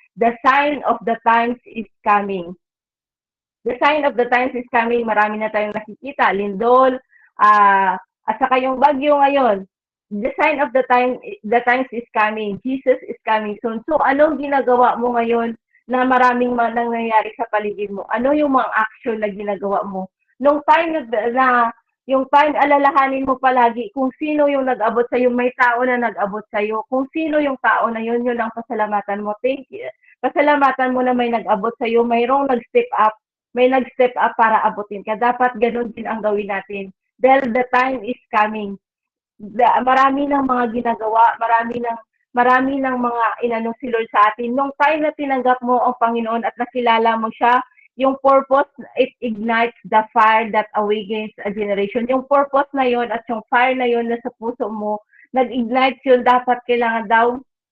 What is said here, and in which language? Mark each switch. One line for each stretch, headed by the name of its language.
English: The sign of the times is coming. The sign of the times is coming.
Filipino: Marami na tayong nakikita. Lindol, at saka yung bagyo ngayon.
English: The sign of the times is coming. Jesus is coming soon.
Filipino: So, anong ginagawa mo ngayon na maraming nangyayari sa paligid mo? Ano yung mga action na ginagawa mo? Nung time yung time, alalahanin mo palagi kung sino yung nag-abot sa'yo. May tao na nag-abot sa'yo. Kung sino yung tao na yun ang pasalamatan mo.
English: Thank you.
Filipino: Pasalamatan mo na may nag-abot sa'yo. Mayroong nag-step up para abutin ka. Dapat ganun din ang gawin natin.
English: Dahil the time is coming.
Filipino: Marami ng mga ginagawa, marami ng mga inano si Lord sa atin. Nung time na tinanggap mo ang Panginoon at nakilala mo siya, yung purpose,
English: it ignites the fire that awakens a generation.
Filipino: Yung purpose na yon at yung fire na yon na sa puso mo, nag-ignite yun, dapat kailangan daw